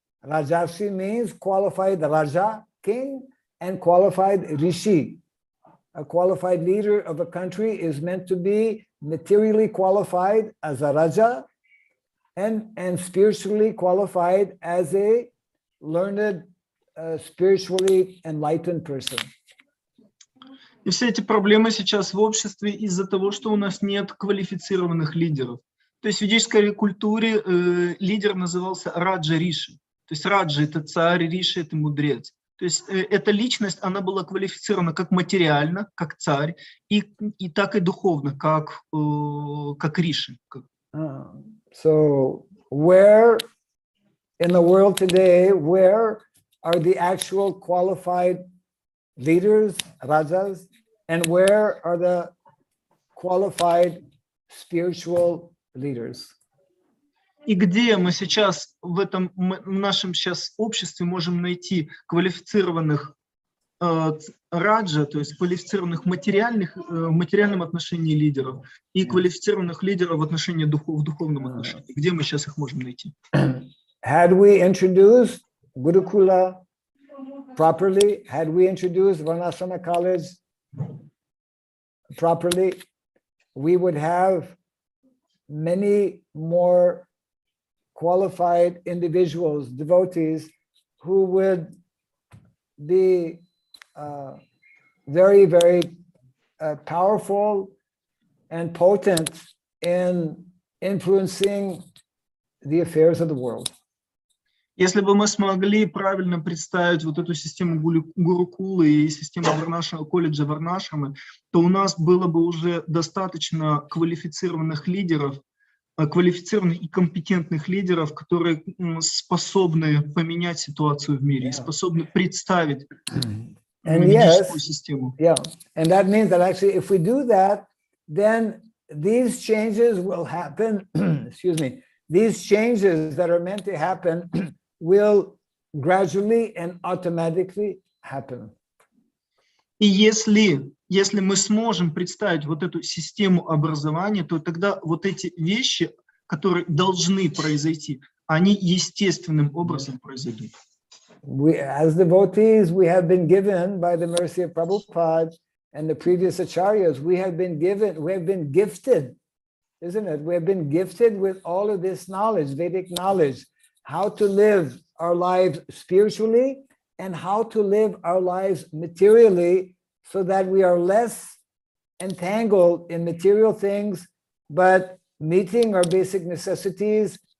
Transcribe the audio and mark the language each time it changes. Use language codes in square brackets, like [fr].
[en] Rajarshi means qualified Raja, king, and qualified Rishi. A qualified leader of a country is meant to be materially qualified as a Raja and spiritually qualified as a learned, spiritually enlightened person. [ru] И все эти проблемы сейчас в обществе из-за того, что у нас нет квалифицированных лидеров. То есть в ведической культуре лидер назывался Раджа Риши. То есть Раджа — это царь, Риши — это мудрец. То есть эта личность, она была квалифицирована как материально, как царь, и так и духовно, как Риши. [en] So where in the world today, where are the actual qualified leaders, rajas, and where are the qualified spiritual leaders? [ru] И где мы сейчас в нашем сейчас обществе можем найти квалифицированных раджа, то есть квалифицированных в материальном отношении лидеров и квалифицированных лидеров в отношении в духовном отношении? Где мы сейчас их можем найти? [en] Had we introduced Gurukula properly, had we introduced Varnashrama College properly, we would have many more qualified individuals, devotees, who would be very, very powerful and potent in influencing the affairs of the world. [ru] Если бы мы смогли правильно представить вот эту систему Гурукулы и систему колледжа Варнашрамы, то у нас было бы уже достаточно квалифицированных лидеров, квалифицированных и компетентных лидеров, которые способны поменять ситуацию в мире, способны представить ведическую систему. [en] Yeah, and that means that actually if we do that, then these changes will happen, excuse me, these changes that are meant to happen will gradually and automatically happen. [ru] И если мы сможем представить вот эту систему образования, то тогда вот эти вещи, которые должны произойти, они естественным образом произойдут. [en] We, as devotees, we have been given by the mercy of Prabhupada and the previous acharyas, we have been gifted, isn't it? We have been gifted with all of this knowledge, Vedic knowledge, how to live our lives spiritually and how to live our lives materially so that we are less entangled in material things, but meeting our basic necessities